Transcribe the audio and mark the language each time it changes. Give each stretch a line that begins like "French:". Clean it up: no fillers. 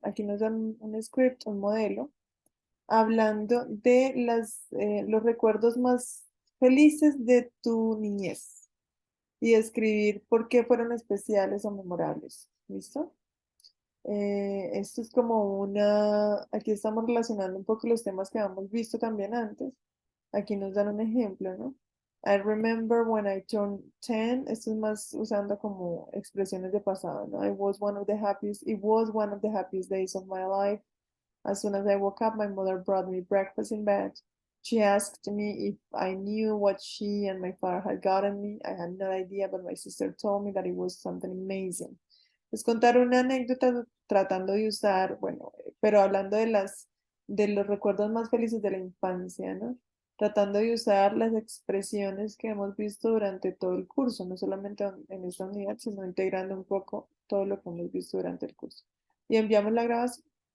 Spanish: Aquí nos dan un script, un modelo, hablando de los recuerdos más felices de tu niñez y describir por qué fueron especiales o memorables. ¿Listo? Esto es como aquí estamos relacionando un poco los temas que habíamos visto también antes. Aquí nos dan un ejemplo, ¿no?
English: I remember when I turned 10.
Spanish: Esto es más usando como expresiones de pasado, ¿no?
English: It was one of the happiest days of my life. As soon as I woke up, my mother brought me breakfast in bed. She asked me if I knew what she and my father had gotten me. I had no idea, but my sister told me that it was something amazing.
Spanish: Es contar una anécdota tratando de usar, bueno, pero hablando de los recuerdos más felices de la infancia, ¿no? Tratando de usar las expresiones que hemos visto durante todo el curso, no solamente en esta unidad, sino integrando un poco todo lo que hemos visto durante el curso. Y enviamos la grabación.